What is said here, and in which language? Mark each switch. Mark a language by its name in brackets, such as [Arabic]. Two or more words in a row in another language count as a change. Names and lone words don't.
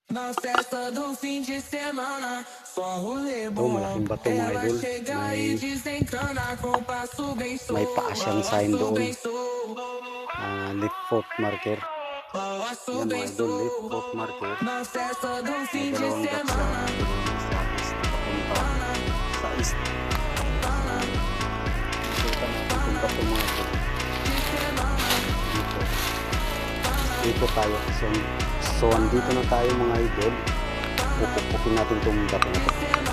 [Portuguese] Na festa do fim de semana, só rolê [Filipino] Ito, [Portuguese] bom. [Filipino] malaking bato mga [Portuguese] Ela [Filipino] idol. [Portuguese] chega e desencana com passo bem [Filipino] May paa siyang sign [Portuguese] passo [Filipino] doon. [Portuguese] bem [English] Leaf foot marker. [Portuguese] passo [Filipino] Yan [Portuguese] bem [Filipino] mga idol, [English] leaf foot marker. [Portuguese] Na festa do [Filipino] May [Portuguese] fim de [Filipino] dalawang dots yan. [Portuguese] semana, [Filipino] Sa east, papunta sa east. Ito natin kung bato mga idol. Dito. Dito tayo. So andito na tayo mga idol. Pupukin natin itong bato na ito.